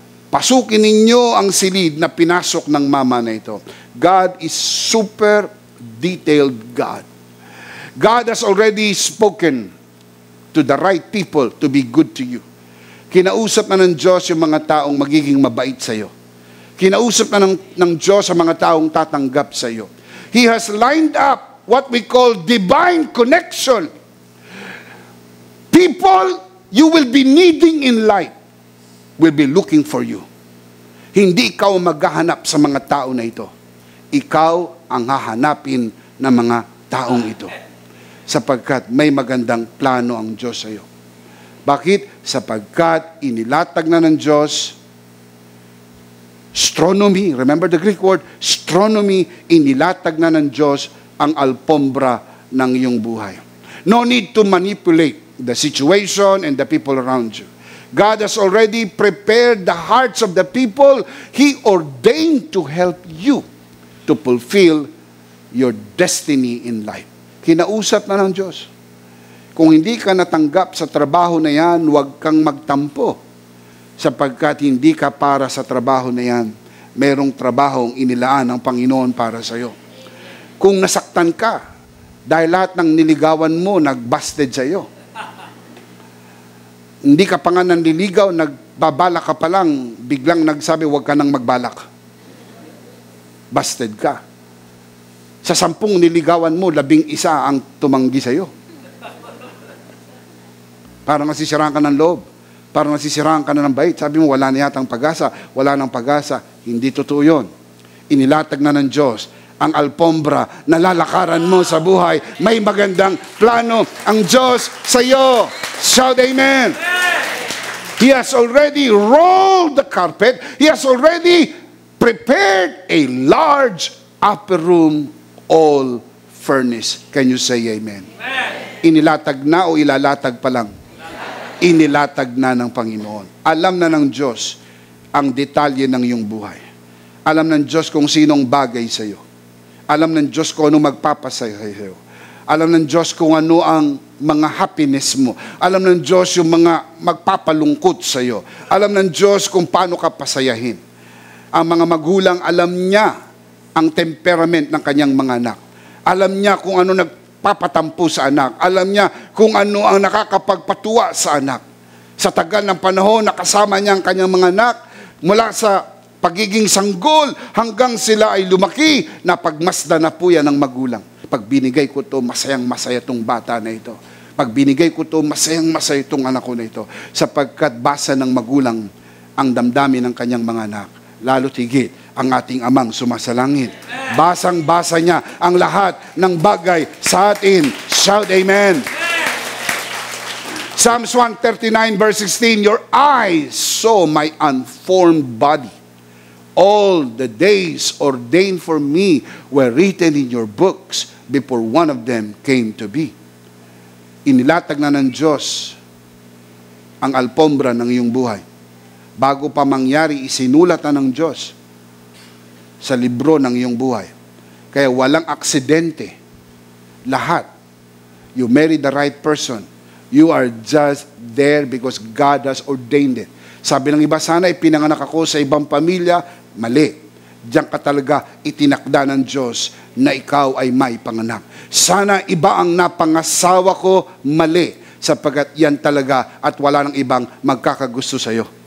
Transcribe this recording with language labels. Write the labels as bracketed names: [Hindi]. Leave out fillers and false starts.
[Filipino] Pasukin ninyo ang silid na pinasok ng mama na ito. [English] God is super detailed God. God has already spoken to the right people to be good to you. [Filipino] Kinausap na ng Diyos yung mga taong magiging mabait sa iyo. Kinausap na ng Diyos sa mga taong tatanggap sa iyo. [English] He has lined up what we call divine connection. People you will be needing in life will be looking for you. [Filipino] Hindi ikaw maghahanap sa mga tao na ito. Ikaw ang hahanapin ng mga taong ito. Sapagkat may magandang plano ang Diyos sa iyo. Bakit? Sapagkat inilatag na ng Diyos astronomy, [English] remember the Greek word? [Filipino] Astronomy, inilatag na ng Diyos ang alpombra ng iyong buhay. [English] No need to manipulate the situation and the people around you. God has already prepared the hearts of the people He ordained to help you to fulfill your destiny in life. [Filipino] Kinausap na ng Diyos. Kung hindi ka natanggap sa trabaho na yan, huwag kang magtampo. Sapagkat hindi ka para sa trabaho na yan. Merong trabahong inilaan ng Panginoon para sa iyo. Kung nasaktan ka, dahil lahat ng niligawan mo, nagbasted sa iyo. Hindi ka pa nga nanliligaw, nagbabalak ka pa lang, biglang nagsabi, huwag ka nang magbalak. Busted ka. Sa 10 niligawan mo, 11 ang tumanggi sa iyo. Parang nasisiraan ka ng loob. Parang nasisiraan ka na ng bait. Sabi mo, wala na yatang pag-asa. Wala nang pag-asa. Hindi totoo yun. Inilatag na ng Diyos ang alpombra na lalakaran mo sa buhay. May magandang plano ang Diyos sa iyo. [English] Shout amen. He has already rolled the carpet. He has already prepared a large upper room, all furnished. Can you say amen? [Filipino] Inilatag na o ilalatag pa lang? Inilatag na ng Panginoon. Alam na ng Diyos ang detalye ng iyong buhay. Alam ng Diyos kung sinong bagay sa iyo. Alam ng Diyos kung ano magpapasaya sa iyo. Alam ng Diyos kung ano ang mga happiness mo. Alam ng Diyos yung mga magpapalungkot sa iyo. Alam ng Diyos kung paano ka pasayahin. Ang mga magulang, alam niya ang temperament ng kanyang mga anak. Alam niya kung ano nagpapatampo sa anak. Alam niya kung ano ang nakakapagpatuwa sa anak. Sa tagal ng panahon, nakasama niya ang kanyang mga anak mula sa pagiging sanggol hanggang sila ay lumaki, na pagmasdan na po yan ng magulang. Pag binigay ko to, masayang-masaya tong bata na ito. Pag binigay ko to, masayang-masaya tong anak ko na ito. Sapagkat basa ng magulang ang damdamin ng kanyang mga anak. Lalo tigit ang ating amang sumasalangit. Basang-basa niya ang lahat ng bagay sa atin. [English] Shout amen. Psalms 139 verse 16, your eyes saw my unformed body. All the days ordained for me were written in your books before one of them came to be. [Filipino] Inilatag na ng Diyos ang alpombra ng iyong buhay. Bago pa mangyari, isinulat na ng Diyos sa libro ng iyong buhay. Kaya walang aksidente. Lahat. [English] You marry the right person. You are just there because God has ordained it. [Filipino] Sabi ng iba, sana ipinanganak ako sa ibang pamilya. Mali. Diyan ka talaga itinakda ng Diyos na ikaw ay may panganak. Sana iba ang napangasawa ko. Mali. Sapagkat yan talaga at wala ng ibang magkakagusto sa'yo.